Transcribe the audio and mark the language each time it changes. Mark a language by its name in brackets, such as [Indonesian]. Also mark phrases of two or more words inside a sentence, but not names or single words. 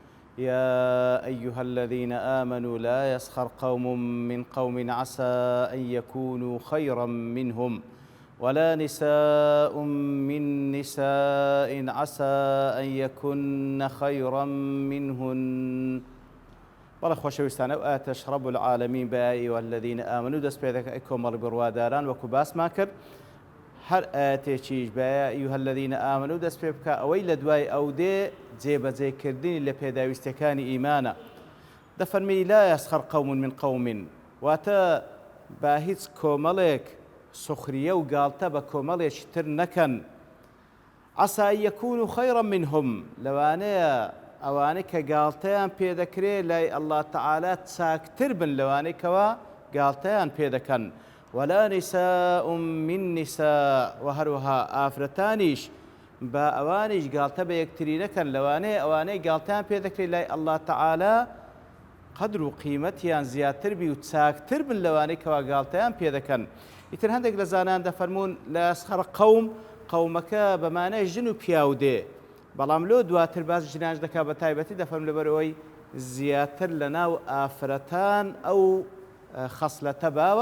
[Arabic] يا أيها الذين آمنوا لا يسخر قوم من قوم عسى أن يكونوا خيرا منهم ولا نساء من نساء عسى أن يكن خيرا منهن. [Central Kurdish] بەڵە خۆشەویستانە و ئاتەش [Arabic] رب العالمین [Central Kurdish] بە [Arabic] والذین ئامنوا [Central Kurdish] دەست پێ دەکات ئەی کۆمەڵی بڕواداران وەکو باسمان کرد هەر ئاتێکیش بە [Arabic] ئەیها الذین ئامنوا [Central Kurdish] دەست پێ بکە ئەوەی لە دوای ئەو دێ جێبەجێکردنی لە پێداویستەکانی ئیمانە. دەفەرمی [Arabic] لا یەسخەر قەوم من قەوم [Central Kurdish] واتە با هیچ کۆمەڵێک سوخریە و گاڵتە بە کۆمەڵێکی تر نەکەن. [Arabic] عەسا ئەن یەکونوا خەیڕا منهم [Central Kurdish] لەوانەیە ئەوانەی کە گاڵتەیان پێدەکرێت لای [Arabic] ئەڵڵا تەعالا [Central Kurdish] چاکتر بن لەوانەی کەوا گاڵتەیان پێدەکەن. [Arabic] ولا نساء من نساء [Central Kurdish] و هەروەها ئافرەتانیش بە ئەوانیش گاڵتە بە یەکتری نەکەن لەوانەیە ئەوانەی گاڵتەیان پێدەکرێت لای [Arabic] ئەڵڵا تەعالا [Central Kurdish] قەدر و قیمەتیان زیاتر بی و چاکتر بن لەوانەی کەوا گاڵتەیان پێدەکەن. ئیتر هەندێک لە زانان دەفەرمونون [Arabic] لا یەسخەر قەوم [Central Kurdish] قەومەکە بەمانای ژن و پیاو دێ، بەڵام لۆ دواتر باز ژنانش دەکات بە تایبەتی دەفەرمون لەبەرەوەی زیاتر لە ناو ئافرەتان ئەو خەسلەتە باوە.